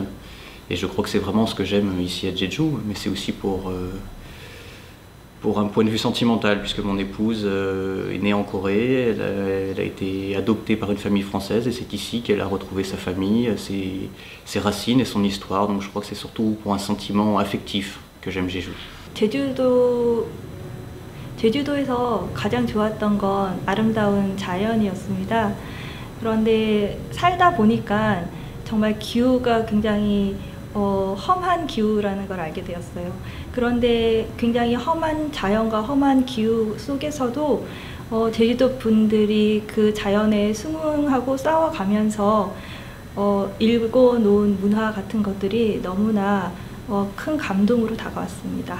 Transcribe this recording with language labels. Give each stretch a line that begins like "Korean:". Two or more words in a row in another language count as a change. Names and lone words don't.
French: Et je crois que c'est vraiment ce que j'aime ici à Jeju, mais c'est aussi pour un point de vue sentimental, puisque mon épouse est née en Corée, elle a été adoptée par une famille française et c'est ici qu'elle a retrouvé sa famille, ses racines et son histoire. Donc je crois que c'est surtout pour un sentiment affectif que j'aime Jeju.
Korean: 제주도에서 가장 좋았던 건 아름다운 자연이었습니다. 그런데 살다 보니까 정말 기후가 굉장히 험한 기후라는 걸 알게 되었어요. 그런데 굉장히 험한 자연과 험한 기후 속에서도 제주도 분들이 그 자연에 순응하고 싸워가면서 읽어놓은 문화 같은 것들이 너무나 큰 감동으로 다가왔습니다.